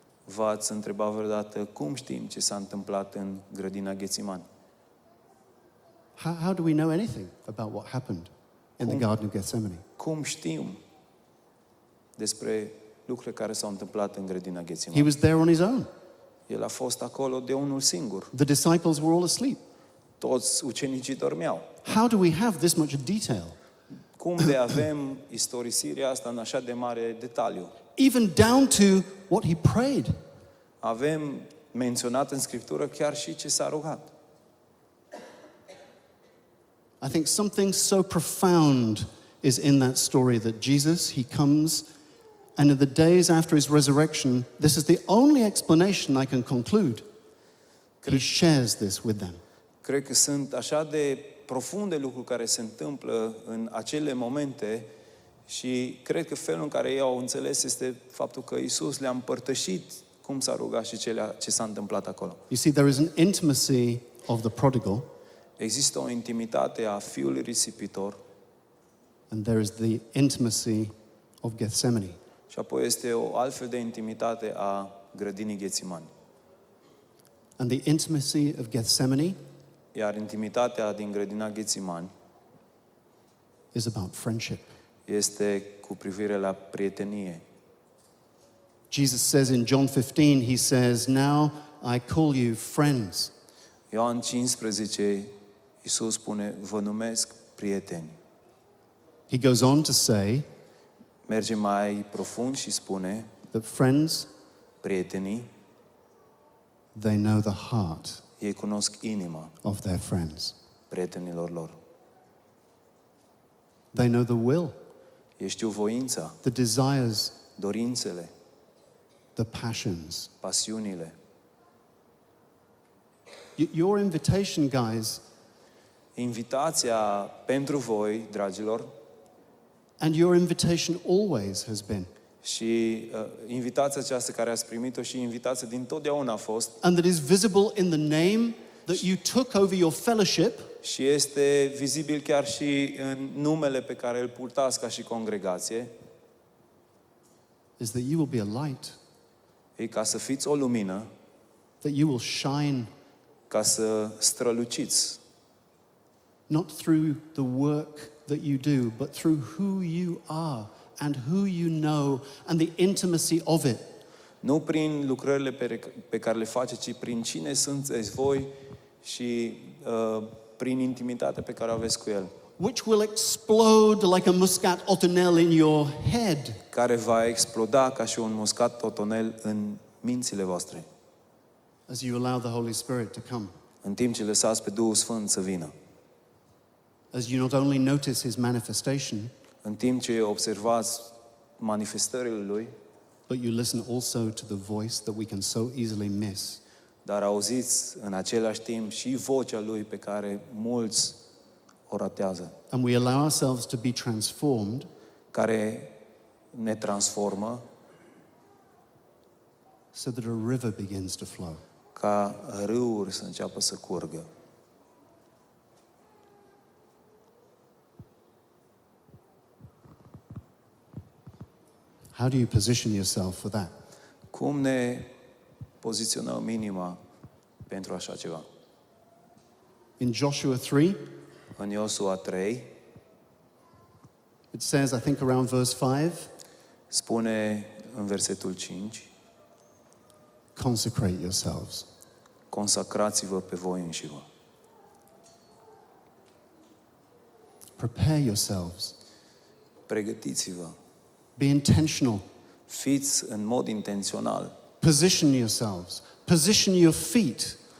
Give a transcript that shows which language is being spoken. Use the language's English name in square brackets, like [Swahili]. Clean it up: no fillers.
[Romanian] V-ați întrebat vreodată cum știm ce s-a întâmplat în grădina Ghețimani? [English] How do we know anything about what happened in the Garden of Gethsemane? [Romanian] Cum știm despre lucrurile care s-au întâmplat în grădina [English] He [Romanian] Ghețimani? [English] was there on his own. [Romanian] El a fost acolo de unul singur. [English] The disciples were all asleep. [Romanian] Toți ucenicii dormeau. [English] How do we have this much detail? [Romanian] Cum de avem istorisirea asta în așa de mare detaliu? [English] Even down to what he prayed. [Romanian] Avem menționat în Scriptură chiar și ce s-a rugat. [English] I think something so profound is in that story that Jesus, he comes, and in the days after his resurrection, this is the only explanation I can conclude. He shares this with them. [Romanian] Cred că sunt așa de profunde lucruri care se întâmplă în acele momente și cred că felul în care ei au înțeles este faptul că Iisus le-a împărtășit cum s-a rugat și ce s-a întâmplat acolo. [English] You see, there is an intimacy of the prodigal, [Romanian] Există o intimitate a fiului risipitor [English] and there is the intimacy of Gethsemane. [Romanian] și apoi este o altfel de intimitate a grădinii Ghețimani. [English] And the intimacy of Gethsemane [Romanian] Iar intimitatea din grădina Ghețimani [English] is about friendship. [Romanian] este cu privire la prietenie. [English] Jesus says in John 15, he says, "Now I call you friends." [Romanian] Ioan 15, Iisus spune, vă numesc prieteni. [English] He goes on to say [Romanian] Merge mai profund și spune, [English] that friends, [Romanian] prietenii, [English] they know the heart [Romanian] ei cunosc inima [English] of their friends. [Romanian] prietenilor lor. [English] They know the will, [Romanian] Ei știu voința, [English] the desires, [Romanian] dorințele, [English] the passions. [Romanian] pasiunile. [English] Your invitation, guys, [Romanian] Invitația pentru voi, dragilor, [English] and your invitation always has been, [Romanian] Și invitația aceasta care ați primit-o și invitația din totdeauna a fost [English] and that is visible in the name that you took over your fellowship, [Romanian] și este vizibil chiar și în numele pe care îl purtați ca și congregație, [English] is that you will be a light, [Romanian] e ca să fiți o lumină, [English] that you will shine [Romanian] ca să străluciți, [English] not through the work that you do, but through who you are and who you know and the intimacy of it. [Romanian] nu prin lucrările pe care le faceți, ci prin cine sunteți voi și prin intimitatea pe care o aveți cu El, [English] Which will explode like a muscat otonel in your head [Romanian] care va exploda ca și un muscat totonel în mințile voastre, [English] as you allow the Holy Spirit to come. [Romanian] în timp ce lăsați pe Duhul Sfânt să vină. [English] As you not only notice his manifestation, [Romanian] În timp ce observați manifestările Lui, [English] but you listen also to the voice that we can so easily miss. [Romanian] dar auziți în același timp și vocea Lui pe care mulți o ratează, [English] And we allow ourselves to be transformed [Romanian] care ne transformă [English] so that a river begins to flow. [Romanian] ca râuri să înceapă să curgă. [English] How do you position yourself for that? [Romanian] Cum ne poziționăm inima pentru așa ceva? [English] In Joshua 3, [Romanian] În Iosua 3 [English] it says, I think around verse 5, [Romanian] spune în versetul 5: [English] consecrate yourselves. [Romanian] consacrați-vă pe voi înșivă. [English] Prepare yourselves. [Romanian] Pregătiți-vă. [English] Be intentional. [Romanian] Fiți în mod intențional. [English] Position yourselves. Position your feet.